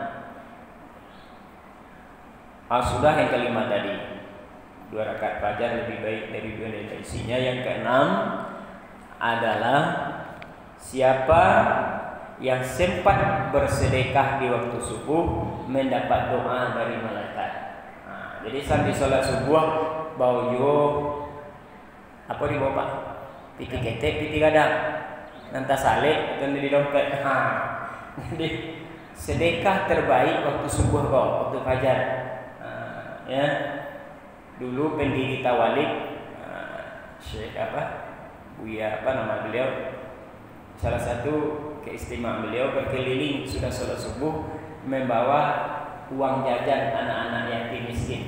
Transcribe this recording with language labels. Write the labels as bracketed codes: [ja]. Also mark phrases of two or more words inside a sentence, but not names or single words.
[id] Sudah yang kelima tadi, 2 rakaat fajar lebih baik dari dunia dan isinya. Yang keenam adalah siapa yang sempat bersedekah di waktu subuh mendapat doa dari malaikat. Jadi sambil sholat subuh bau yo apa di bawah Pak? [min] Piti ketek, piti gadang, nanti salik atau di dompet. [id] Jadi sedekah terbaik waktu subuh kok, waktu fajar. Ya, dulu pendiri Tawalik, Syekh Buya nama beliau, salah satu keistimewaan beliau berkeliling sudah sholat subuh membawa uang jajan anak-anak yatim miskin.